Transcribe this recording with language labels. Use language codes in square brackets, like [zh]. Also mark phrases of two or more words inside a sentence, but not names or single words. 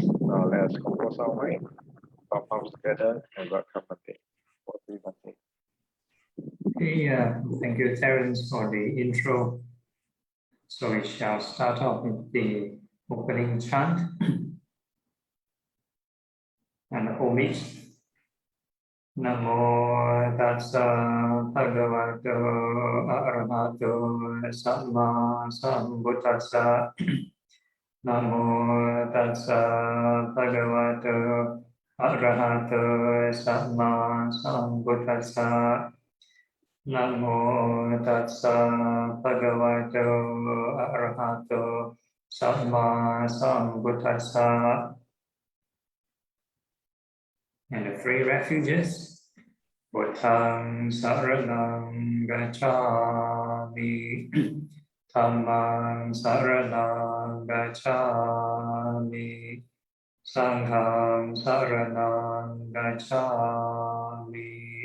[en] Now let us compose our mind, our palms together, and welcome Bhante. Okay, thank you, Terence, for the intro. So we shall start off with the opening chant and homage. [pi] Namo tassa bhagavato arahato samma sambuddhassa. Namo tassa bhagavato arahato samma sambuddhassa. Namo tassa bhagavato arahato samma sambuddhassa. [en] And the three refuges. [pi] Buddhang saranang gacchami. Dhammang saranang gacchami. Sanghang saranang gacchami.